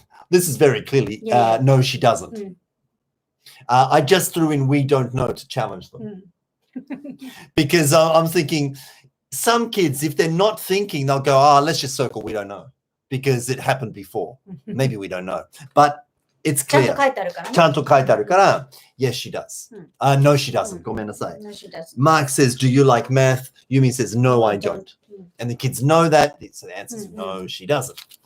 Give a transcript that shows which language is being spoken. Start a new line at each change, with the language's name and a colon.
English: This is very clearly, no, she doesn't. I just threw in we don't know to challenge them. Because I'm thinking some kids, if they're not thinking, they'll go, let's just circle we don't know. Because it happened before. Maybe we don't know. But it's clear.
Japanese: ちゃんと書いてあるからね。ちゃんと書いてあるから、
English: yes, she does. No, she doesn't.
Japanese: ごめんなさい。
English: No, she doesn't. Mark says, do you like math? Yumi says, no, I don't. And the kids know that. So the answer is no, she doesn't.